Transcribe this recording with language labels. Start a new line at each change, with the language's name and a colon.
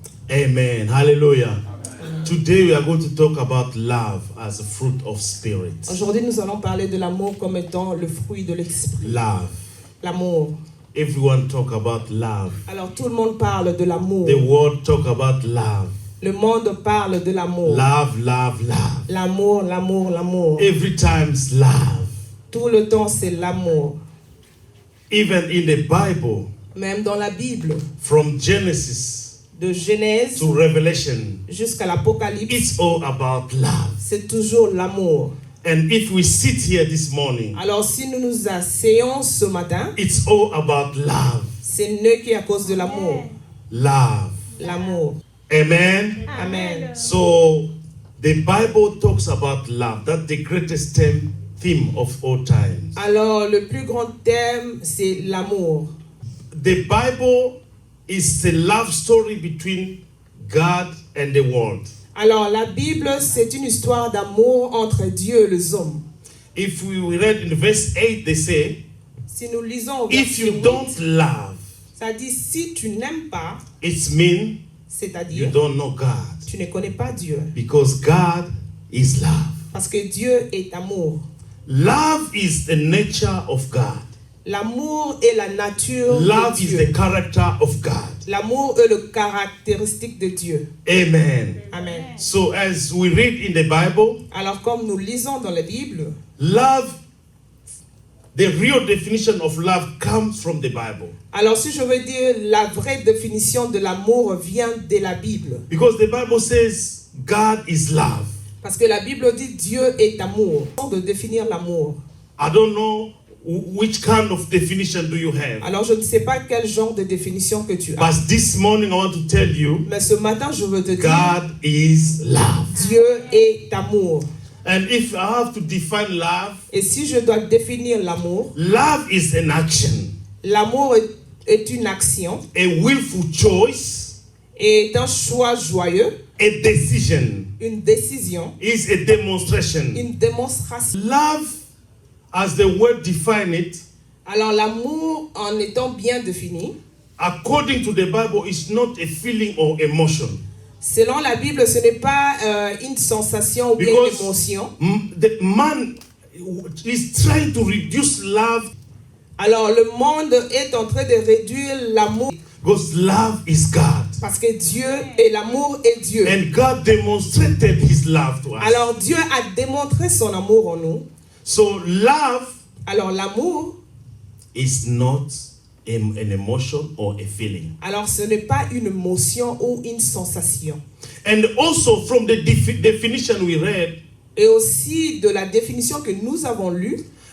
English: Today we are going to talk about love as a fruit of spirit.
French: Aujourd'hui, nous allons parler de l'amour comme étant le fruit de l'esprit.
English: Love.
French: L'amour.
English: Everyone talk about love.
French: Alors tout le monde parle de l'amour.
English: The world talk about love.
French: Le monde parle de l'amour.
English: Love, love, love.
French: L'amour, l'amour, l'amour.
English: Every time's love.
French: Tout le temps, c'est l'amour.
English: Even in the Bible,
French: Même dans la Bible,
English: from Genesis
French: de Genèse
English: to Revelation,
French: jusqu'à l'Apocalypse,
English: it's all about love.
French: c'est toujours l'amour.
English: And if we sit here this morning,
French: Alors si nous nous asseyons ce matin,
English: it's all about love.
French: c'est ne qu'à cause de l'amour.
English: Love.
French: L'amour.
English: Amen.
French: Amen.
English: So the Bible talks about love. That's the greatest theme of all times.
French: Alors le plus grand thème, c'est l'amour.
English: The Bible is the love story between God and the world.
French: Alors la Bible, c'est une histoire d'amour entre Dieu et les hommes.
English: If we read in verse 8, they say,
French: Si nous lisons au
English: if
French: verset
English: you
French: 8,
English: don't love,
French: ça dit si tu n'aimes pas,
English: it means you
French: c'est-à-dire
English: don't know God.
French: tu ne connais pas Dieu.
English: Because God is love.
French: Parce que Dieu est amour.
English: Love is the nature of God.
French: L'amour est la nature
English: Love
French: de
English: is
French: Dieu.
English: the character of God.
French: L'amour est le caractéristique de Dieu.
English: Amen.
French: Amen.
English: So as we read in the Bible,
French: Alors comme nous lisons dans la Bible,
English: love, the real definition of love comes from the Bible.
French: alors si je veux dire la vraie définition de l'amour vient de la Bible.
English: Because the Bible says God is love.
French: Parce que la Bible dit Dieu est amour. De définir l'amour.
English: I don't know which kind of definition do you have.
French: Alors je ne sais pas quel genre de définition que tu as.
English: But this morning I want to tell you,
French: Mais ce matin je veux te dire
English: God is love.
French: Dieu est amour.
English: And if I have to define love,
French: Et si je dois définir l'amour,
English: love is an action,
French: l'amour est une action,
English: a willful choice,
French: est un choix joyeux,
English: a decision,
French: une décision,
English: is a demonstration.
French: une démonstration.
English: Love, as the word define it,
French: Alors l'amour, en étant bien défini,
English: according to the Bible, is not a feeling or emotion.
French: selon la Bible, ce n'est pas une sensation ou bien une
English: Because
French: émotion.
English: the man is trying to reduce love
French: Alors le monde est en train de réduire l'amour
English: because love is God.
French: parce que Dieu et l'amour est Dieu.
English: And God demonstrated his love to us.
French: Alors Dieu a démontré son amour en nous.
English: So love
French: Alors l'amour,
English: is not an emotion or a feeling.
French: alors ce n'est pas une émotion ou une sensation.
English: And also from the definition we read,
French: Et aussi de la définition que nous avons lue,